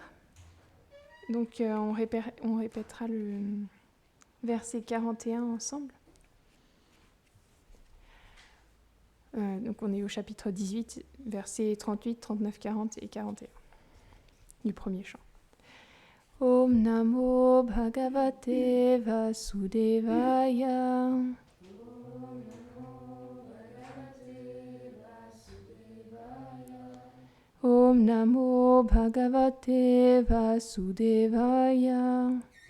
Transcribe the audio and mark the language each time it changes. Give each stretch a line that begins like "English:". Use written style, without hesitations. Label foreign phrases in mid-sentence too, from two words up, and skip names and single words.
French: Donc, on répétera le verset 41 ensemble. Donc, on est au chapitre 18, versets 38, 39, 40 et 41 du premier chant.
Sanskrit: Om Namo Bhagavate Vasudevaya. Om Namo Bhagavate Vasudevaya.